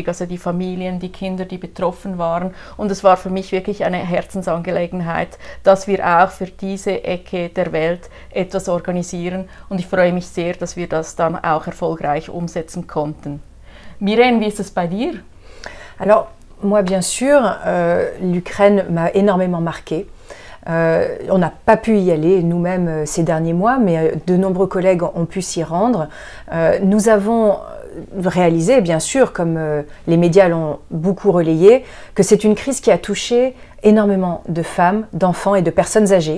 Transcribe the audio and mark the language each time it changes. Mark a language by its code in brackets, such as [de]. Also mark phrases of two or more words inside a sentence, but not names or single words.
[de] Also die Familien, die Kinder, die betroffen waren. Und es war für mich wirklich eine Herzensangelegenheit, dass wir auch für diese Ecke der Welt etwas organisieren. Und ich freue mich sehr, dass wir das dann auch erfolgreich umsetzen konnten. Myrène, wie ist es bei dir? [fr] Alors, moi bien sûr, l'Ukraine m'a énormément marquée. On n'a pas pu y aller nous-mêmes ces derniers mois, mais de nombreux collègues ont pu s'y rendre. Nous avons réalisé, bien sûr, comme les médias l'ont beaucoup relayé, que c'est une crise qui a touché énormément de femmes, d'enfants et de personnes âgées.